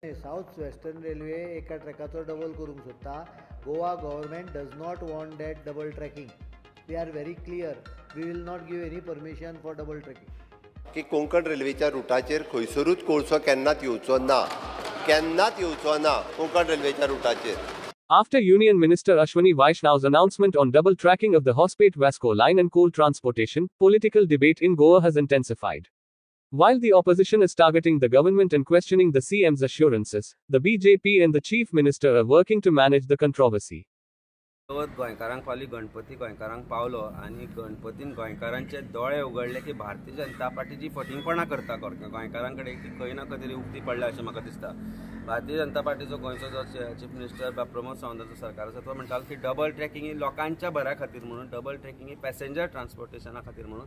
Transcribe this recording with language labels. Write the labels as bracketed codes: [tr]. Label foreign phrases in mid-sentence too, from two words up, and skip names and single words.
[kok] साउथ वेस्टर्न रेल्वे एका ट्रॅकाचो डबल करूंक सोदता. [en] Goa government does not want that double tracking. We are very clear. We will not give any permission for double tracking. [kok] की कोंकण रेल्वेच्या रुटाचेर खंयसरूच कोळसो केन्नाच येवचो ना, केन्नाच येवचो ना कोंकण रेल्वेच्या रुटाचेर. [en] After Union Minister Ashwini Vaishnav's announcement on double tracking of the Hospet-Vasco line and coal transportation, political debate in Goa has intensified. While the opposition is targeting the government and questioning the CM's assurances, the BJP and the Chief Minister are working to manage the controversy. [kok] गोंयकारांक फाल्यां गणपती गोंयकारांक पावलो आनी गणपतीन गोंयकारांचे दोळे उगडले की भारतीय जनता पार्टी जी फटिंगपणां करता गोंयकारां कडेन ती खंय ना खंय तरी उक्ती पडल्या अशें म्हाका दिसता. भारतीय जनता पार्टीचो गोंयचो जो [en] chief minister [kok] प्रमोद सावंताचो सरकार आसा तो म्हणटालो की [en] double tracking [kok] ही लोकांच्या बऱ्या खातीर म्हणून, [en] double tracking [kok] ही [en] passenger transportation [kok] खातीर म्हणून.